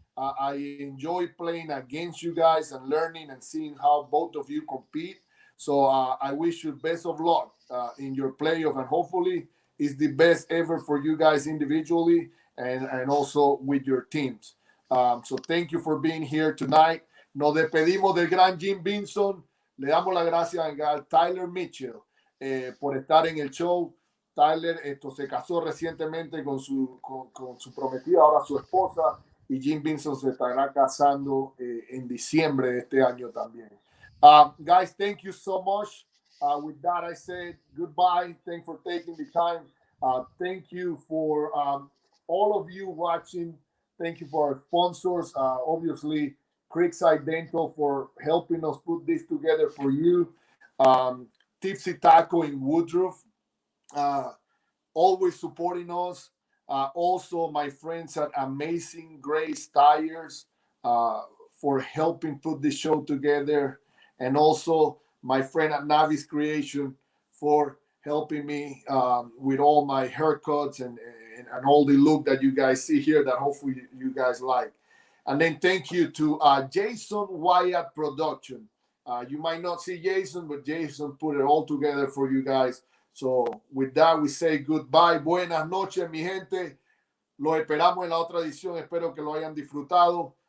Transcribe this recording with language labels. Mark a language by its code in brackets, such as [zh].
[en] I enjoy playing against you guys and learning and seeing how both of you compete. So I wish you best of luck in your playoff, and hopefully it's the best ever for you guys individually and also with your teams. So thank you for being here tonight. [es] Nos despedimos del gran Jim Vinson. Le damos las gracias a Tyler Mitchell por estar en el show. Tyler se casó recientemente con su prometida, ahora su esposa, y Jim Vinson se estará casando en diciembre de este año también. [en] Guys, thank you so much. With that, I say goodbye. Thanks for taking the time. Thank you for all of you watching. Thank you for our sponsors. Obviously, Creekside Dental for helping us put this together for you. Tipsy Taco in Woodruff, always supporting us. Also, my friends at Amazing Grace Tires for helping put this show together. And also, my friend at Navis Creation for helping me with all my haircuts and all the look that you guys see here that hopefully you guys like. And then thank you to Jason Wyatt Production. You might not see Jason, but Jason put it all together for you guys. So with that, we say goodbye. [es] Buenas noches, mi gente. Los esperamos en la otra edición. Espero que lo hayan disfrutado.